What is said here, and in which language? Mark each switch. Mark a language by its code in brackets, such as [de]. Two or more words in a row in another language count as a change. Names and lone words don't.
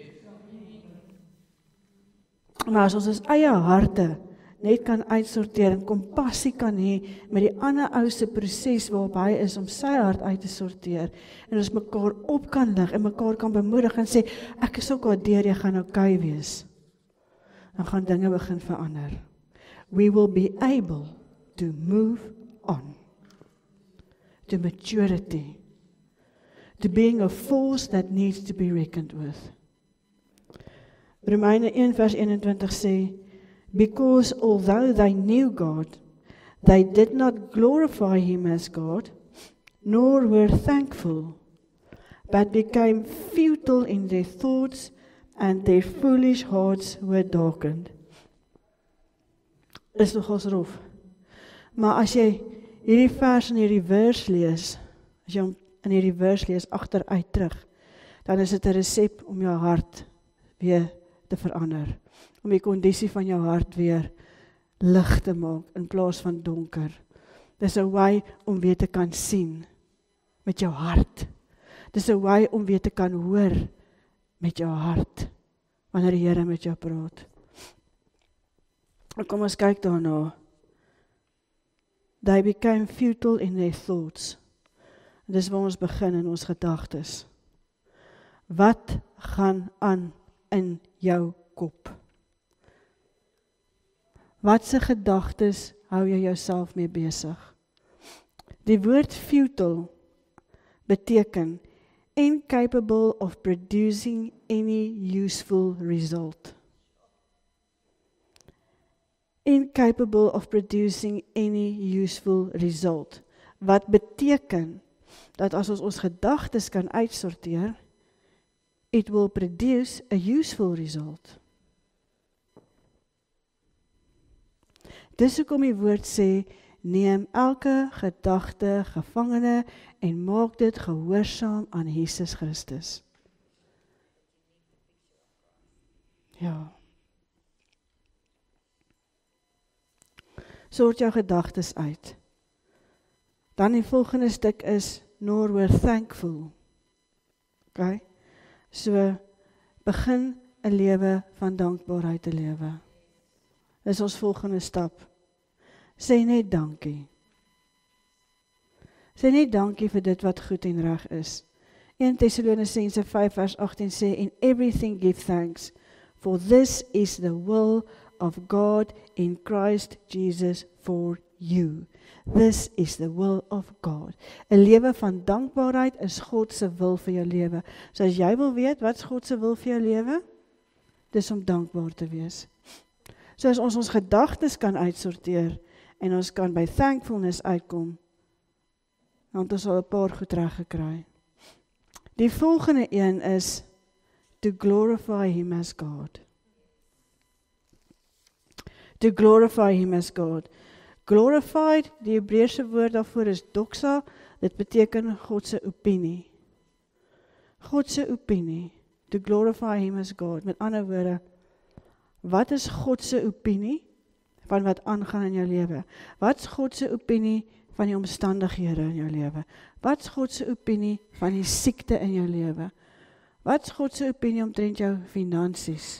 [af] Maar as ons ons eie harte net kan uitsorteer en kompassie kan hê met die ander ou se proses waarop hy is om sy hart uit te sorteer en ons mekaar op kan lig en mekaar kan bemoedig en sê ek is ook waardeer, jy gaan okay wees, dan gaan dinge begin verander. [en] We will be able to move on to maturity, to being a force that needs to be reckoned with. [af] Romeine 1 vers 21 sê, [en] because although they knew God, they did not glorify him as God, nor were thankful, but became futile in their thoughts, and their foolish hearts were darkened. [af] Is nogals rof. Maar as jy hierdie vers in hierdie vers lees, as jy hom in hierdie vers lees agteruit terug, dan is dit 'n resep om jou hart weer te verander. Om die kondisie van jou hart weer lig te maak in plaas van donker. Dis 'n way om weer te kan sien met jou hart. Dis 'n way om weer te kan hoor met jou hart wanneer die Here met jou praat. En kom ons kyk daarna. [en] They became futile in their thoughts. [af] Dis waar ons begin in ons gedagtes. Wat gaan aan in jou kop? Wat se gedagtes hou jy jouself mee besig? Die woord futile beteken [en] incapable of producing any useful result. Incapable of producing any useful result. [af] Wat beteken dat as ons gedagtes kan uitsorteer, [en] it will produce a useful result. [af] Dis hoekom die woord sê, neem elke gedagte gevangene en maak dit gehoorsaam aan Jesus Christus. Ja. Sort jou gedagtes uit. Dan die volgende stuk is, [en] nor were thankful. Okay? [af] So, begin 'n lewe van dankbaarheid te lewe. Dis ons volgende stap. Sê net dankie. Sê net dankie vir dit wat goed en reg is. 1 Tessalonisense 5 vers 18 sê, [en] in everything give thanks, for this is the will of God in Christ Jesus for you. This is the will of God. [af] 'n Lewe van dankbaarheid is God se wil vir jou lewe. So as jy wil weet, wat is God se wil vir jou lewe? Dis om dankbaar te wees. So as ons gedagtes kan uitsorteer, en ons kan by thankfulness uitkom, dan het ons al 'n paar goed reg gekry. Die volgende een is, [en] to glorify Him as God. To glorify Him as God. Glorified, [af] die Hebreëse woord daarvoor is doxa, dit beteken God se opinie. God se opinie, [en] to glorify Him as God. [af] Met ander woorde, wat is God se opinie van wat aangaan in jou lewe? Wat is God se opinie van die omstandighede in jou lewe? Wat is God se opinie van die siekte in jou lewe? Wat is God se opinie omtrent jou finansies?